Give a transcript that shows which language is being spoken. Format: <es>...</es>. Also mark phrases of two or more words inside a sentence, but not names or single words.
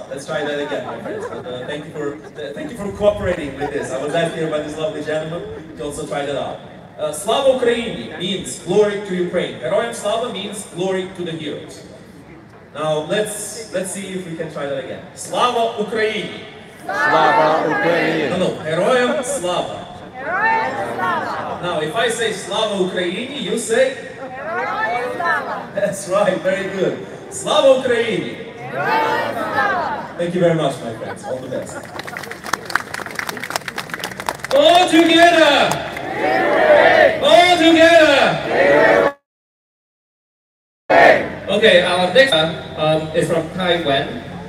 <en>Let's try that again, my friends. But, thank you for cooperating with this. I was asked here by this lovely gentleman to also try that out.</en> <uk>Слава Україні</uk> <en>means glory to Ukraine.</en> <uk>Героям слава</uk> <en>means glory to the heroes. Now let's see if we can try that again.</en> <uk>Слава Україні. Слава Україні. No, Героям слава. Героям слава.</uk> <en>Now if I say</en> <uk>Слава Україні,</uk> <en>you say</en> <uk>Героям слава.</uk> <en>That's right, very good.</en> <uk>Слава Україні. Героям слава.</uk> <en>Thank you very much, my friends. All the best. All together. All together. Okay, our next is from Taiwan.</en>